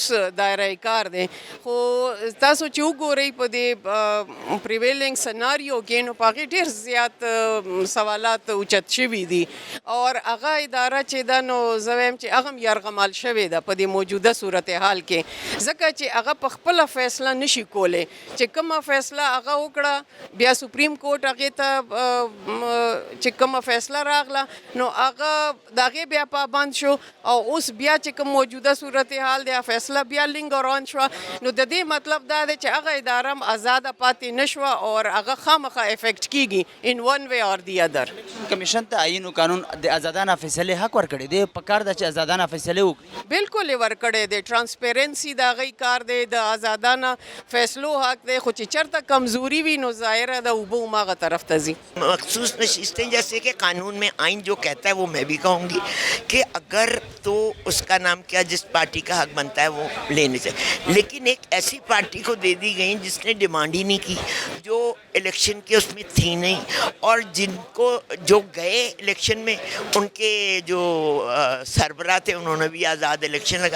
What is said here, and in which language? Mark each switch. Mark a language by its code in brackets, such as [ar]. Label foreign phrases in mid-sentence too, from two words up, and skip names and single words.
[ps] دایره کار دی خو تاسو چې وګورئ په دې [en] prevailing scenario [ps] کې نو په هغې ډېر زیات سوالات اوچت شوي دي او هغه اداره چې ده نو زه وایم چې هغه هم یرغمال شوې ده په دې موجوده صورتحال کې ځکه چې هغه په خپله فیصله نشي کولی چې کومه فیصله هغه وکړه بیا سپریم کورټ هغې ته چې کومه فیصله راغله نو هغه د هغې بیا پابند شو او اوس بیا چې کوم موجوده صورتحال دی فیصله بیا لینګران شوه نو د دې مطلب دا دی چې هغه اداره هم آزاده پاتې نه شوه او هغه خامخا افیکټ کیږي [en] in one way or the other. [ps] کمیشن ته آئین و قانون د آزادانه فیصلې حق ورکړی دی، پکار ده چې آزادانه فیصلې وکړي. بالکل یې ورکړی دی، ټرانسپیرنسي د هغوی کار دی، د آزادانه فیصلو حق دی، خو چې چېرته کمزوري وي نو ظاهره ده اوبه هماغه طرف ته ځي. [ur] مخصوص نشستیں جیسے کہ قانون میں آئین جو کہتا ہے وہ میں بھی کہوں گی کہ اگر تو اس کا نام کیا جس پارٹی کا حق بنتا ہے وہ لینے سے، لیکن ایک ایسی پارٹی کو دے دی گئی جس نے ڈیمانڈ ہی نہیں کی، جو الیکشن کے اس میں تھی نہیں، اور جن کو جو گئے الیکشن میں ان کے جو سربراہ تھے انہوں نے بھی آزاد الیکشن لگا.